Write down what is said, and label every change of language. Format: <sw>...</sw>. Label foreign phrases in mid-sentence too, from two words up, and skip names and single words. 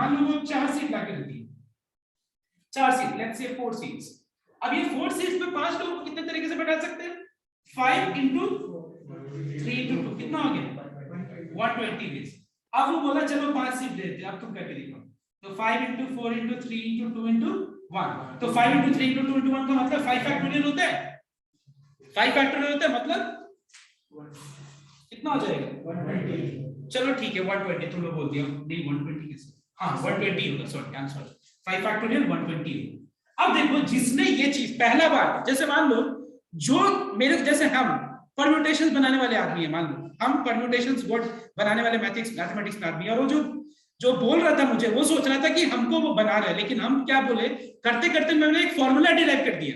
<hi>मान लो वो 4 सीट लाके रखी है, 4 सीट,</hi> <en>let's say 4 seats.</en> <hi>अब ये 4 सीट्स में 5 लोगों को कितने तरीके से बैठा सकते हैं? 5 into 3 into 2 कितना हो गया? 120 वेज। अब वो बोला चलो 5 सीट लेते हैं, अब तुम करके दिखाओ। तो 5 into 4 into 3 into 2 into 1, तो 5 into 3 into 2 into 1 का मतलब 5 फैक्टोरियल होता है। 5 फैक्टोरियल होता है मतलब कितना हो जाएगा? 120। चलो ठीक है 120, तुम लोग बोल दिया नहीं 120 कैसे? हाँ 120 होगा,</hi> <en>sorry I am sorry,</en> <hi>5 फैक्टोरियल 120 होगा। अब देखो जिसने ये चीज पहला बार, जैसे मान लो जो मेरे जैसे हम परम्यूटेशंस बनाने वाले आदमी है, मान लो हम</hi> <en>permutations word</en> <hi>बनाने वाले मैथमेटिक्स में आदमी है, और वो जो बोल रहा था मुझे, वो सोच रहा था कि हमको वो बना रहा है, लेकिन हम क्या बोले, करते करते मैंने एक</hi> <en>formula derive</en> <hi>कर दिया।</hi>